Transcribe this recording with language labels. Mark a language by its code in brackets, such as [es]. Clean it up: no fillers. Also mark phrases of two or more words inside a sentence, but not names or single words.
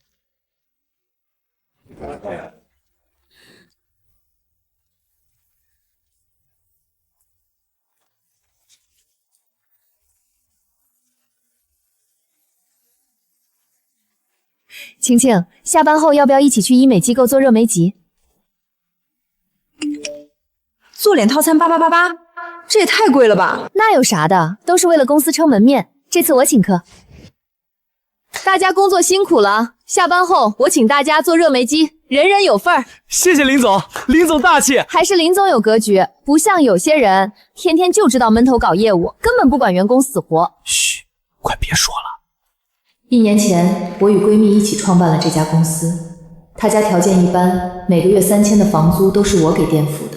[zh] 晴晴，下班后要不要一起去医美机构做热美甲？做脸套餐8888，这也太贵了吧？那有啥的，都是为了公司撑门面。这次我请客。大家工作辛苦了，下班后我請大家做热美甲，人人有份儿。謝謝林總，林總大氣。還是林總有格局，不像有些人天天就知道悶頭搞業務，根本不管員工死活。噓，快別說了。 1年前，我與閨蜜一起創辦了這家公司。她家條件一般，每個月3000的房租都是我給墊付的。